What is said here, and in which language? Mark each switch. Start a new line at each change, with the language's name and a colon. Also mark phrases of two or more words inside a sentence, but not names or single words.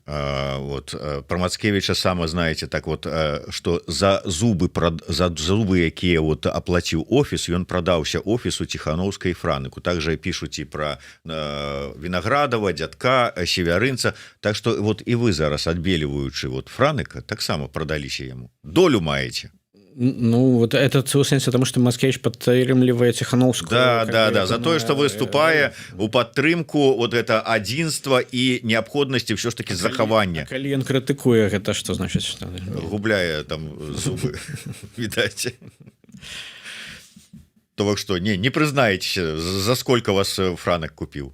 Belarusian: Вот пра Мацкевіча сама знаеце, так вот, што за зубы, якія вот аплаціў офіс, ён прадаўся офісу Ціханаўскай Франыку. Также пішуць і пра Вінаградава, Дзядка, северынца. Так што вот і вы зараз, адбеліваючы вот Франыка, таксама прадаліся яму. Долю маеце. Ну вот это в сэнсе, тому что Мацкевич падтрымлівае Ціханаўскую. Да, за тое, што выступае у падтрымку вот это адзінства і неабходнасці ўсё ж таки захавання. Калі ён крытыкуе, гэта што значыць? Губляе там зубы, відаць. То вы што, не прызнаецеся,
Russian: за сколько вас
Belarusian: Франак купіў?